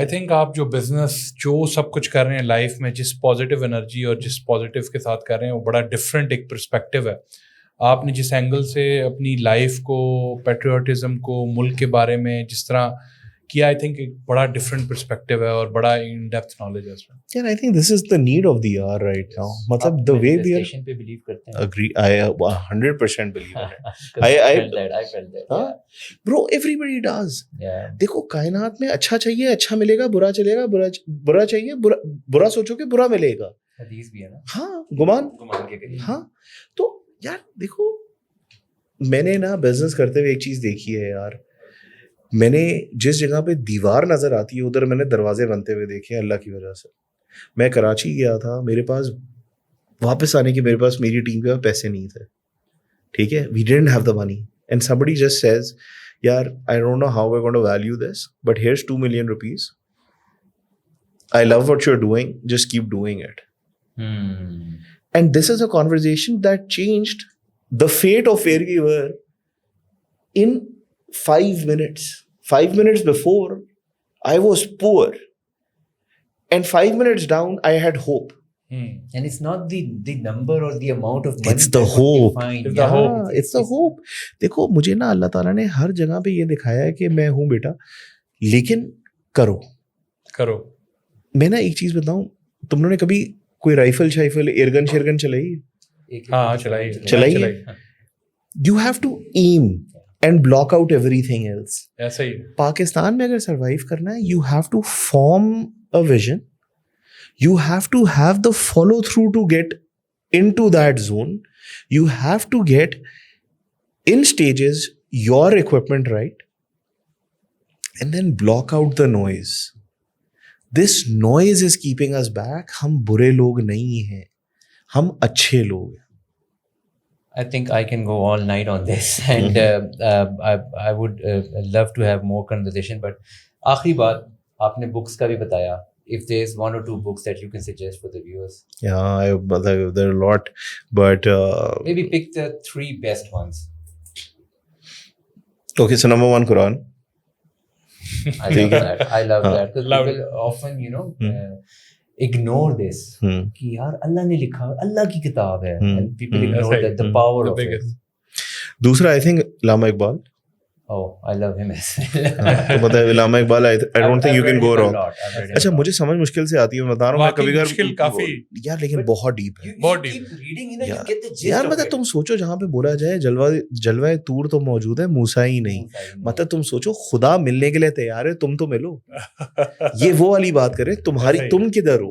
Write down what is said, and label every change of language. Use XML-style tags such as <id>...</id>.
<en>I think</en> <hi>आप जो business जो सब कुछ कर रहे हैं लाइफ में, जिस पॉजिटिव एनर्जी और जिस पॉजिटिव के साथ कर रहे हैं, वो बड़ा डिफरेंट एक पर्सपेक्टिव है. आपने जिस एंगल से अपनी लाइफ को, पेट्रियोटिज्म को, मुल्क के बारे में जिस तरह किया,</hi> <en>I think</en> <hi>एक बड़ा डिफरेंट पर्सपेक्टिव है और बड़ा इन डेप्थ नॉलेज है उसमें.</hi> <en>Yeah, I think this is the need of the hour right now.</en> <hi>मतलब</hi> <en>the way we are</en> <hi>manifestation पे believe करते हैं.</hi> <en>agree, I 100% believe in it. I felt that. हाँ? Bro, everybody does. Yeah.</en> <hi>देखो कायनात में अच्छा चाहिए अच्छा मिलेगा, बुरा चलेगा बुरा चाहिए बुरा सोचोगे बुरा मिलेगा. हदीस भी है ना. हाँ, गुमान के करीब. हाँ. तो यार देखो, मैंने ना बिजनेस करते हुए एक चीज देखी है यार. मैंने जिस जगह पे दीवार नजर आती है उधर मैंने दरवाजे बनते हुए देखे हैं अल्लाह की वजह से. मैं कराची गया था, मेरे पास वापस आने के मेरे पास मेरी टीम के पास पैसे नहीं थे. ठीक है,</hi> <en>We didn't have the money and somebody just says यार I don't know how we are going to value this but here's 2 million rupees. I love what you are doing, just keep doing it. And this is a conversation that changed the fate of where we were in 5 minutes. 5 minutes before, I was poor. And 5 minutes down, I had hope. And it's not the number or the amount of money. It's the hope. It's the hope. हाँ, it's the hope.</en> <hi>देखो मुझे ना अल्लाह ताला ने हर जगह पे ये दिखाया है कि मैं हूँ बेटा, लेकिन करो. मैं ना एक चीज बताऊं, तुम लोगों ने कभी कोई राइफल एयरगन शेयरगन चलाई? हाँ, चलाई.</hi> <en>You have to aim and block out everything else.</en> <hi>ऐसा ही. पाकिस्तान में अगर सरवाइव करना है,</hi> <en>you have to form a vision. You have to have the follow through to get into that zone. You have to get in stages your equipment right, and then block out the noise. This noise is keeping us back.</en> <hi>हम बुरे लोग नहीं हैं, हम अच्छे लोग हैं.</hi> <en>I think I can go all night on this, and I would love to have more conversation. But</en> <hi>आखिरी बात, आपने books का भी बताया.</hi> <en>If there's 1 or 2 books that you can suggest for the viewers. Yeah, there are a lot, but maybe pick the 3 best ones. Okay, so number 1, Quran. I love that because people often ignore this.</en> <hi>कि यार अल्लाह ने लिखा, अल्लाह की किताब है,</hi> <en>and people ignore the power of it. दूसरा, I think Allama Iqbal. Oh, I love him as well.</en> <hi>तो पता है</hi> <en>Allama Iqbal, I don't think you can go wrong.</en> <hi>अच्छा, मुझे समझ मुश्किल से आती है, मैं बता रहा हूँ, मैं कभी मुश्किल काफी यार, लेकिन बहुत डीप है. बहुत deep. यार मतलब तुम सोचो, जहाँ पे बोला जाए जलवाए तूर तो मौजूद है, मूसा ही नहीं. मतलब तुम सोचो, खुदा मिलने के लिए तैयार है, तुम तो मिलो. ये वो वाली बात करें, तुम किधर हो.</hi>